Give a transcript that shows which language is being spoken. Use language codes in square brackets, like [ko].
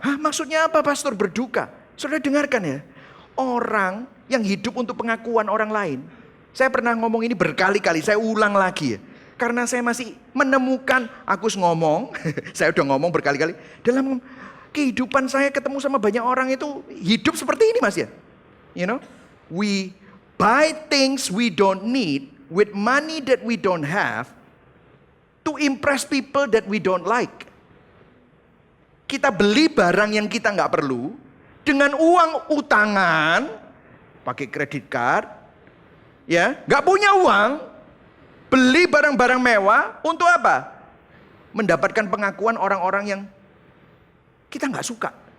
[id] Hah, maksudnya apa pastor berduka? Saudara dengarkan ya. Orang yang hidup untuk pengakuan orang lain. Saya pernah ngomong ini berkali-kali, saya ulang lagi ya. Karena saya masih menemukan, aku ngomong, saya udah ngomong berkali-kali. Dalam kehidupan saya ketemu sama banyak orang itu hidup seperti ini mas ya. [en] You know, we buy things we don't need with money that we don't have to impress people that we don't like. [id] Kita beli barang yang kita nggak perlu dengan uang utangan, pakai kredit card. Ya, nggak punya uang, beli barang-barang mewah untuk apa? Mendapatkan pengakuan orang-orang yang kita nggak suka.